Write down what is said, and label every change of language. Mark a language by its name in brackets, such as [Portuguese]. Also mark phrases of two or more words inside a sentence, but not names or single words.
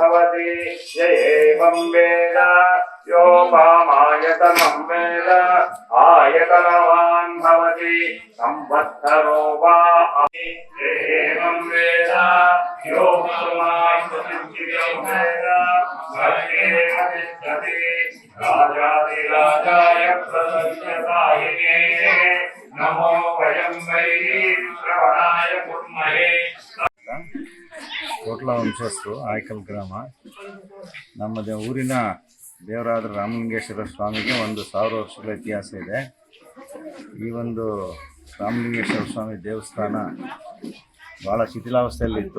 [Sanskrit] भवति य एवं वेद योपामायतनं वेद आयतनवान् भवति संवत्सरो वा य एवं वेद योपामायतनं वेद राजाधिराजाय प्रसन्नतायिने नमो वयं वै श्रवणाय कुर्महे. [Kannada] ಕೋಟ್ಲ ವಂಶಸ್ಥರು ಆಯ್ಕಲ್ ಗ್ರಾಮ. ನಮ್ಮ ಊರಿನ ದೇವರಾದ ರಾಮಲಿಂಗೇಶ್ವರ ಸ್ವಾಮಿಗೆ 1000 ವರ್ಷಗಳ ಇತಿಹಾಸ ಇದೆ. ಈ ಒಂದು ರಾಮಲಿಂಗೇಶ್ವರ ಸ್ವಾಮಿ ದೇವಸ್ಥಾನ ಭಾಳ ಶಿಥಿಲಾವಸ್ಥೆಯಲ್ಲಿತ್ತು.